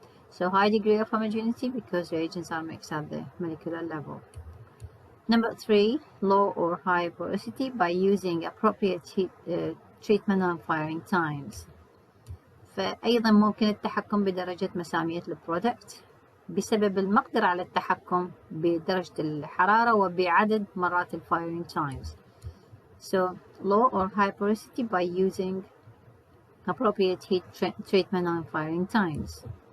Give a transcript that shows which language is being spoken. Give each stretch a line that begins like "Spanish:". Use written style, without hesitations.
English: So high degree of homogeneity because reagents are mixed at the molecular level. Number three, low or high porosity by using appropriate heat treatment and firing times.
Arabic: فأيضا ممكن التحكم بدرجة مسامية البرودكت بسبب المقدرة على التحكم بدرجة الحرارة وبعدد مرات الفايرنج times.
English: So low or high porosity by using appropriate heat treatment and firing times.